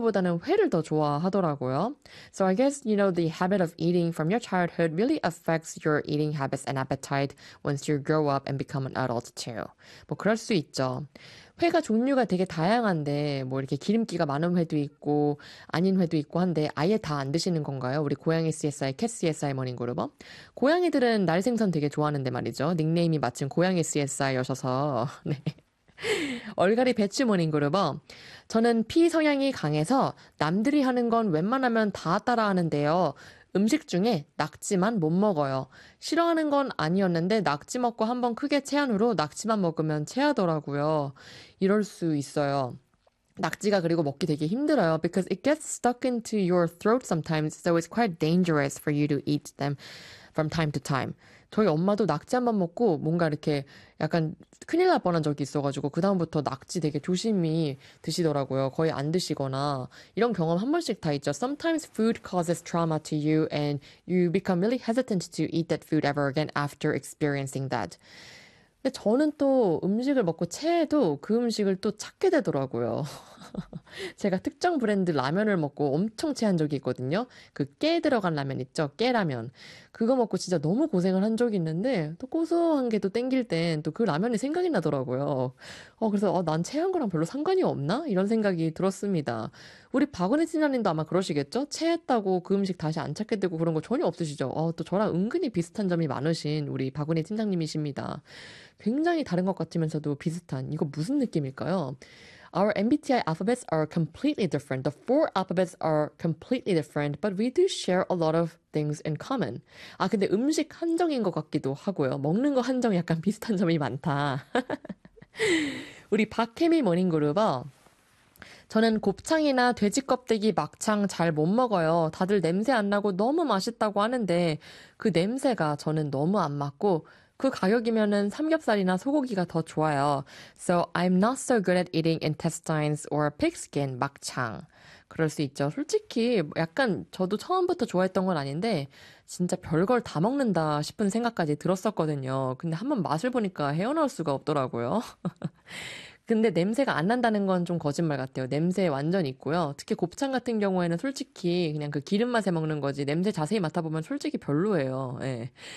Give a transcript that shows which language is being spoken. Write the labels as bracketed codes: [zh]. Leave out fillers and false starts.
[ko] 보다는 회를 더 좋아하더라고요. [en] So I guess, you know, the habit of eating from your childhood really affects your eating habits and appetite once you grow up and become an adult too. [ko] 뭐 그럴 수 있죠. 회가 종류가 되게 다양한데 뭐 이렇게 기름기가 많은 회도 있고 아닌 회도 있고 한데 아예 다안 드시는 건가요? 우리 고양이 CSI 캣 CSI 모닝그룹은 고양이들은 날 생선 되게 좋아하는데 말이죠. 닉네임이 마침 고양이 CSI여셔서 네. 얼갈이 배추 모닝그룹은 저는 피 성향이 강해서 남들이 하는 건 웬만하면 다 따라하는데요. 음식 중에 낙지만 못 먹어요. 싫어하는 건 아니었는데 낙지 먹고 한번 크게 체한 후로 낙지만 먹으면 체하더라고요. 이럴 수 있어요. 낙지가 그리고 먹기 되게 힘들어요. [en] Because it gets stuck into your throat sometimes, so it's quite dangerous for you to eat them from time to time. [ko] 저희 엄마도 낙지 한번 먹고 뭔가 이렇게 약간 큰일 날 뻔한 적이 있어가지고 그다음부터 낙지 되게 조심히 드시더라고요. 거의 안 드시거나 이런 경험 한 번씩 다 있죠. [en] Sometimes food causes trauma to you and you become really hesitant to eat that food ever again after experiencing that. [ko] 근데 저는 또 음식을 먹고 체해도 그 음식을 또 찾게 되더라고요. 제가 특정 브랜드 라면을 먹고 엄청 체한 적이 있거든요. 그깨 들어간 라면 있죠? 깨라면. 그거 먹고 진짜 너무 고생을 한 적이 있는데 또 고소한 게또 땡길 땐또그 라면이 생각이 나더라고요. 그래서 난 체한 거랑 별로 상관이 없나? 이런 생각이 들었습니다. 우리 박은혜 진아님도 아마 그러시겠죠? 체했다고 그 음식 다시 안 찾게 되고 그런 거 전혀 없으시죠? 또 저랑 은근히 비슷한 점이 많으신 우리 박은혜 팀장님이십니다. 굉장히 다른 것 같으면서도 비슷한 이거 무슨 느낌일까요? [en] Our MBTI alphabets are completely different. The four alphabets are completely different, but we do share a lot of things in common. [ko] 아, 근데 음식 한정인 것 같기도 하고요. 먹는 거 한정 약간 비슷한 점이 많다. 우리 박혜미 모닝그룹은 저는 곱창이나 돼지 껍데기 막창 잘못 먹어요. 다들 냄새 안 나고 너무 맛있다고 하는데 그 냄새가 저는 너무 안 맞고 그 가격이면은 삼겹살이나 소고기가 더 좋아요. [en] So I'm not so good at eating intestines or pig skin 막창. [ko] 그럴 수 있죠. 솔직히 약간 저도 처음부터 좋아했던 건 아닌데 진짜 별걸 다 먹는다 싶은 생각까지 들었었거든요. 근데 한번 맛을 보니까 헤어나올 수가 없더라고요. 근데 냄새가 안 난다는 건좀 거짓말 같아요. 냄새 완전 있고요. 특히 곱창 같은 경우에는 솔직히 그냥 그 기름 맛에 먹는 거지 냄새 자세히 맡아보면 솔직히 별로예요. 예.